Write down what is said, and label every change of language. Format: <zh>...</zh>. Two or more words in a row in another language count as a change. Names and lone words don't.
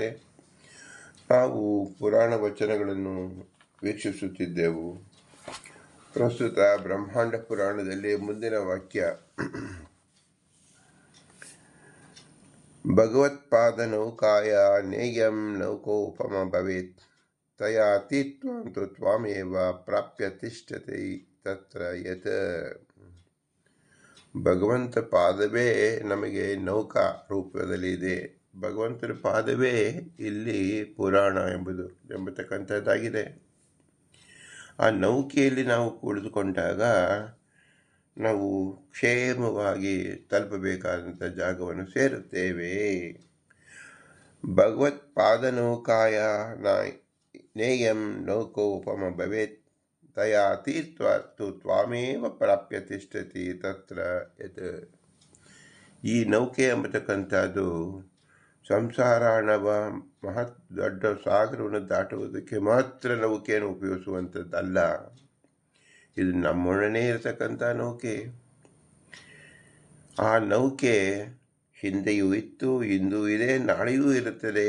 <kn>ನಾವು ಪುರಾಣ ವಚನಗಳನ್ನು ವೀಕ್ಷಿಸುತ್ತಿದ್ದೆವು. ಪ್ರಸ್ತುತ ಬ್ರಹ್ಮಾಂಡ ಪುರಾಣದಲ್ಲಿ ಮುಂದಿನ ವಾಕ್ಯ,</kn> <sa>ಭಗವತ್ಪಾದನೌಕಾಯ ನೇಯಂ ನೌಕೋಪಮ ಭವೇತ್ ತಯಾ ತೀತ್ವಾಂತು ತ್ವಾಮೇವ ಪ್ರಾಪ್ಯ ತಿಷ್ಠತೆ ತತ್ರ ಯತ್.</sa> <kn>ಭಗವಂತ ಪಾದವೇ ನಮಗೆ ನೌಕಾ ರೂಪದಲ್ಲಿ ಇದೆ. ಭಗವಂತನ ಪಾದವೇ ಇಲ್ಲಿ ಪುರಾಣ ಎಂಬತಕ್ಕಂಥದ್ದಾಗಿದೆ. ಆ ನೌಕೆಯಲ್ಲಿ ನಾವು ಕುಳಿತುಕೊಂಡಾಗ ನಾವು ಕ್ಷೇಮವಾಗಿ ತಲುಪಬೇಕಾದಂಥ ಜಾಗವನ್ನು ಸೇರುತ್ತೇವೆ.</kn> <sa>ಭಗವತ್ಪಾದನೌಕಾಯ ನೇಯಂ ನೌಕೋಪಮ ಭವೇತ್ ತಯಾ ತೀರ್ತ್ವಾ ತು ತ್ವಾಮೇವ ಪ್ರಾಪ್ಯ ತಿಷ್ಠತಿ ತತ್ರ ಯತ್.</sa> <kn>ಈ ನೌಕೆ ಎಂಬತಕ್ಕಂಥದ್ದು ಸಂಸಾರ ಅನ್ನುವ ದೊಡ್ಡ ಸಾಗರವನ್ನು ದಾಟುವುದಕ್ಕೆ ಮಾತ್ರ ನೌಕೆಯನ್ನು ಉಪಯೋಗಿಸುವಂಥದ್ದಲ್ಲ. ಇದು ನಮ್ಮೊಡನೆ ಇರತಕ್ಕಂಥ ನೌಕೆ. ಆ ನೌಕೆ ಹಿಂದೆಯೂ ಇತ್ತು, ಇಂದೂ ಇದೆ, ನಾಳೆಯೂ ಇರುತ್ತದೆ.</kn>